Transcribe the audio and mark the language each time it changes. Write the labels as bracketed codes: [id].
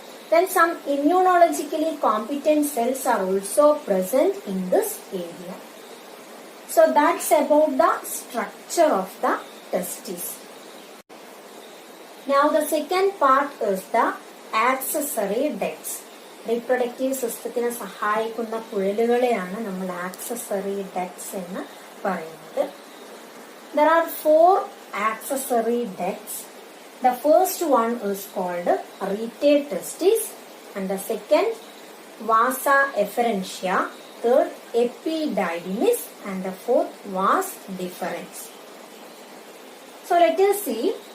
[en] Then some immunologically competent cells are also present in this area. So that's about the structure of the testes. Now the second part is the accessory ducts. [ml] Reproductive system സഹായിക്കുന്ന കുഴലുകളെയാണ് നമ്മൾ accessory ducts എന്ന് പറയുന്നത്. [en] There are 4 accessory ducts. The first one is called retate testis, and the second vasa efferentia, third epididymis, and the fourth vas deferens. So let us see.